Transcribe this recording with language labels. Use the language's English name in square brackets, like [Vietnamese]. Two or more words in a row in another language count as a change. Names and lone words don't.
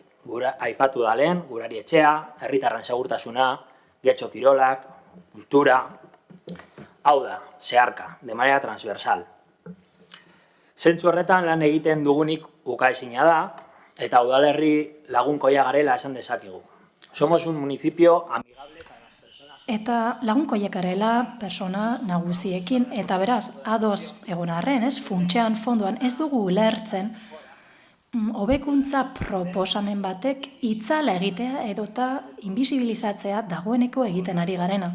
[Basque] Aipatu da lehen, gurari etxea, herritarren segurtasuna, getxo kirolak, kultura, hau da, zeharka, [Spanish] de manera transversal. [Basque] Zentzu horretan lan egiten dugunik ukaezina da, eta udalerri lagunkoia garela esan dezakegu. [Spanish] Somos un municipio amigable para las personas. [Basque] Eta lagunkoiak garela persona nagusiekin, eta beraz, ados egon arren, funtsean fondoan ez dugu ulertzen, hobekuntza proposamen batek itzala egitea edota invisibilizatzea dagoeneko egiten ari garena.